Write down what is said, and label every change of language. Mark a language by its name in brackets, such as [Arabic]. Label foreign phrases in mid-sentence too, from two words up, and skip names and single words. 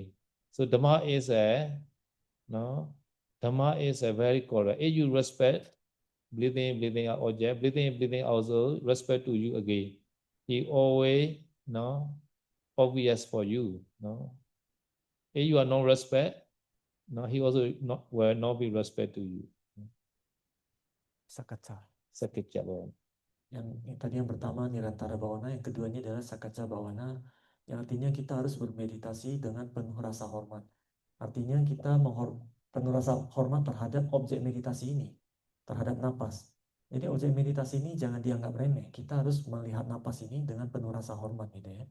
[English] So Dhamma is Dhamma is a very correct. If you respect, breathing out object, breathing also respect to you again. He always obvious for you. No, if you are no respect, no, he also will not be respect to you. [Pali] Sakacca. Sakicca Bhavana. [Indonesian] Yang tadi yang pertama [Pali] Nirantara Bhavana, [Indonesian] yang keduanya adalah [Pali] Sakacca Bhavana, [Indonesian] yang artinya kita harus bermeditasi dengan penuh rasa hormat. Artinya kita penuh rasa hormat terhadap objek meditasi ini, terhadap napas. Jadi objek meditasi ini jangan dianggap remeh. Kita harus melihat napas ini dengan penuh rasa hormat gitu ya.